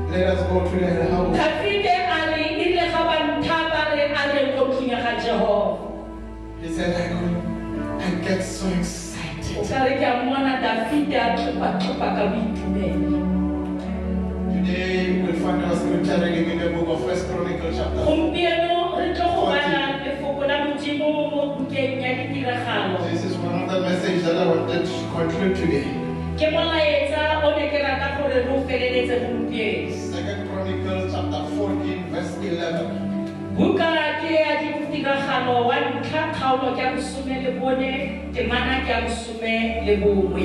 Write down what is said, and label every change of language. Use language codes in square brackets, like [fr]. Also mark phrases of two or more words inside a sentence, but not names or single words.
[en] us go to the house. [tn] Dafide a re ile ga ba nthapa re a re go tleng ga Jehova. [en] He said, I get so excited. [tn] O ka re ke a mmona Dafide a tlhopa ka boitumelo. [en] Today we'll find our scripture reading in the book of 1 Chronicles chapter 4. [tn] Gompieno re tlo go bala lefoko la Modimo mo bukeng ya ditiragalo. [en] This is one of the messages that I wanted to conclude today. [tn] Ke molaetsa o ne ke rata gore re o feleletse gompieno. [en] 2 Chronicles chapter 14 verse 11. [tn] Buka ke ya ditiragalo wa ntlha kgaolo ke ya bosome le bone temana ke ya bosome le bongwe.